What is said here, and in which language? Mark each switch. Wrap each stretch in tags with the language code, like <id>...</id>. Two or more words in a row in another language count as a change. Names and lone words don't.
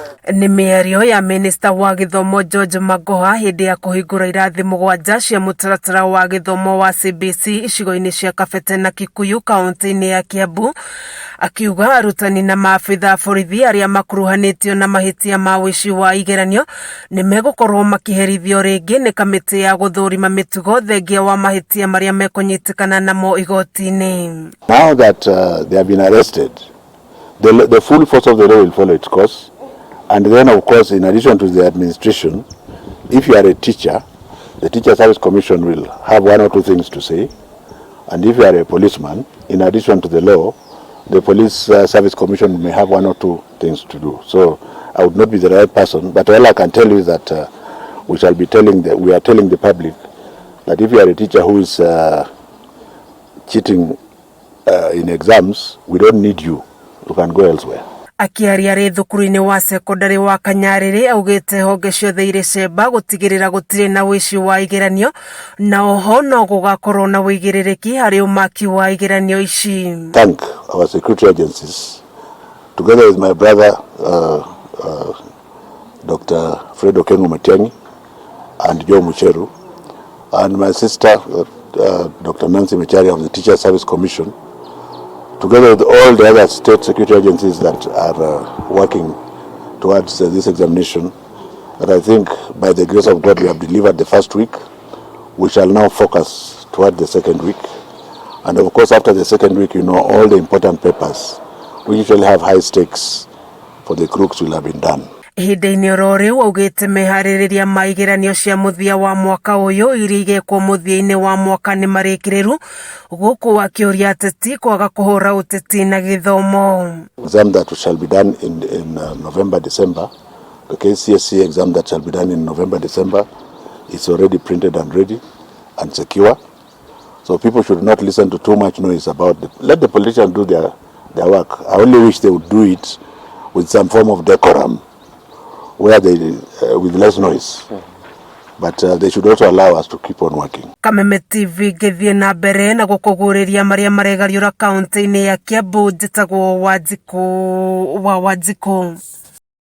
<ki>Ni mĩario ya minista wa githomo George Maghoha hindi ya kuhingura irathi 7 cia mutaratara wa githomo wa CBC icigo-ini cia Kabete na Kikuyu kaunti-ini ya Kiambu, akiuga arutani na maafitha borithi aria makuruhanitio na mahitia ma wuici wa igeranio nimegukorwo makiherithio ringi ni kamiti ya guthurima mitugo thengia wa mahitia maria mekunyitikana namo igoti-ini.</ki> <en>Now that they have been arrested, the full force of the law will follow its course. And then, of course, in addition to the administration, if you are a teacher, the Teacher Service Commission will have 1 or 2 things to say. And if you are a policeman, in addition to the law, the Police Service Commission may have 1 or 2 things to do. So I would not be the right person, but all I can tell you is that we are telling the public that if you are a teacher who is cheating in exams, we don't need you. You can go elsewhere.</en> <ki>Akiaria ri thukuru-ini wa secondary wa Kanyariri augite honge ciothe iri cemba gutigirira gutire na wici wa igeranio na oho no gugakorwo na wigiririki hari umaki wa igeranio ici.</ki> <en>Thank our security agencies together with my brother Dr. Fredo Kengo Matiangi and Joe Mucheru and my sister Dr. Nancy Mechari of the Teacher Service Commission, together with all the other state security agencies that are working towards this examination, that I think by the grace of God we have delivered the first week. We shall now focus toward the second week. And of course after the second week, you know, all the important papers, we usually have high stakes for the crooks will have been done.</en> <ki>Ihinda-ini oro riu augite mehaririria ma igeranio cia muthia wa mwaka uyu iria igekwo muthia-ini wa mwaka ni marikiriru guku akiuria ateti kwaga kuhura uteti na githomo.</ki> <en>Exam that shall be done in November, December, the KCSE exam that shall be done in November, December is already printed and ready and secure. So people should not listen to too much noise about it. Let the politicians do their work. I only wish they would do it with some form of decorum, where they with less noise, but they should also allow us to keep on working.</en> <ki>Kameme TV githie na mbere na gukuguriria maria maregariura kaunti-ini ya Kiambu, njitagwo Wanjiku.</ki>